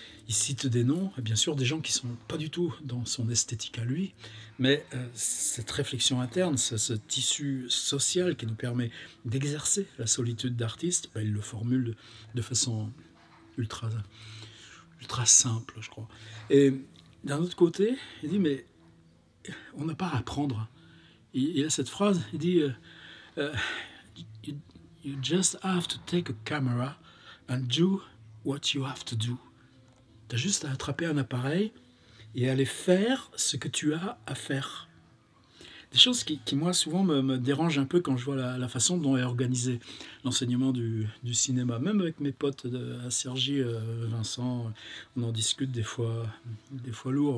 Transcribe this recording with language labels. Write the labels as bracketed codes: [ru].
[fr] Il cite des noms, et bien sûr des gens qui ne sont pas du tout dans son esthétique à lui, mais cette réflexion interne, ce tissu social qui nous permet d'exercer la solitude d'artiste, il le formule de façon ultra simple, je crois. Et d'un autre côté, il dit, mais on n'a pas à apprendre. Il a cette phrase, il dit [en] you just have to take a camera and do what you have to do. [fr] Tu as juste à attraper un appareil et aller faire ce que tu as à faire. Des choses qui moi, souvent me dérangent un peu quand je vois la façon dont est organisé l'enseignement du cinéma. Même avec mes potes à Cergy, Vincent, on en discute des fois lourd.